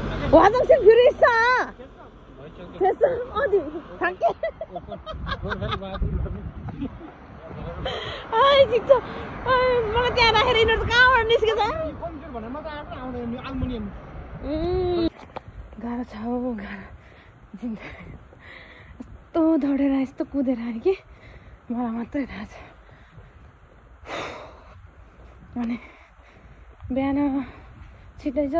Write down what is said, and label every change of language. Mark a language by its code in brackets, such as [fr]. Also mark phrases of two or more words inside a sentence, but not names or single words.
[ko] 화장실 뷰리 있어. 됐어. 어디? 갈게. 아이 진짜. 아이 [ne] मलाई त्यहाँ राखेर यिनीहरू कहाँबाट निस्केछ? गाह्रो छ हौ गाह्रो जिन्दगी यस्तो दौडेर यस्तो कुदेर आयो कि मलाई मात्रै थाहा छ अनि बिहान छिटै जाऊ